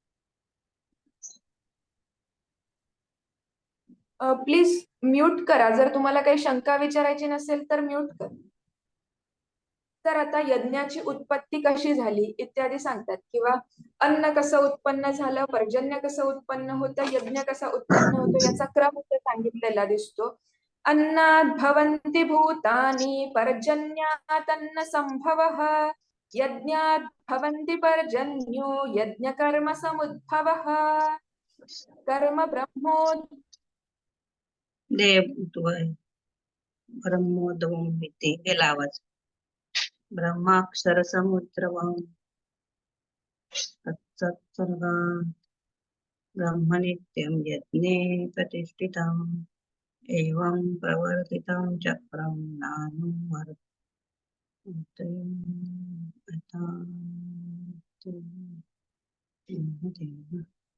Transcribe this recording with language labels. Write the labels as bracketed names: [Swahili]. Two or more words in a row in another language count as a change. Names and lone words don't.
[English] please mute [Marathi] करा, जर तुम्हाला काही शंका विचारायची नसेल तर म्यूट कर. तर आता यज्ञाची उत्पत्ती कशी झाली इत्यादी सांगतात किंवा अन्न कसं उत्पन्न झालं, पर्जन्य कसं उत्पन्न होतं, यज्ञ कसा उत्पन्न होतो याचा क्रम इथे सांगितलेला दिसतो. [Sanskrit] अन्नात् भवन्ति भूतानि पर्जन्यात् अन्न संभवः यज्ञात् भवन्ति पर्जन्यो यज्ञ कर्म समुद्भवः कर्म ब्रह्मो ब्रह्मोद्भवम् इति [Marathi] गेला आवाज. [Sanskrit] ब्रह्माक्षर समुद्रवम् तत्सत्सर्गात् ब्रह्म नित्यं यज्ञे प्रतिष्ठितम् एवं प्रवर्तितं चक्रं नानुवर्तयम् आता